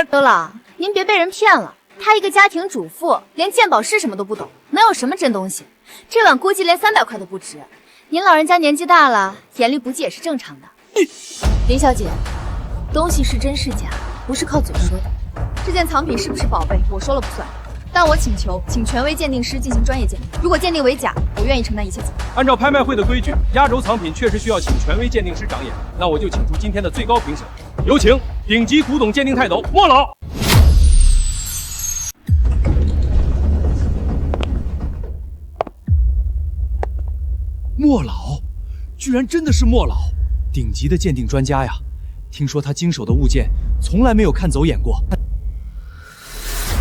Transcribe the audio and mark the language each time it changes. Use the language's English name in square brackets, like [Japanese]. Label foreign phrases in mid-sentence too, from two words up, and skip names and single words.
[Chinese] 周老，您別被人騙了，她一個家庭主婦，連鑑寶是什麼都不懂，能有什麼真東西？這碗估計連300塊都不值。您老人家年紀大了，眼力不濟也是正常的。林小姐，東西是真是假，不是靠嘴說的。這件藏品是不是寶貝，我說了不算。但我請求，請權威鑑定師進行專業鑑定。如果鑑定為假，我願意承擔一切責任。按照拍賣會的規矩，壓軸藏品確實需要請權威鑑定師長眼。那我就請出今天的最高評審，有請頂級古董鑑定泰斗莫老。莫老，居然真的是莫老，顶级的鉴定專家呀！听说他经手的物件从来沒有看走眼過。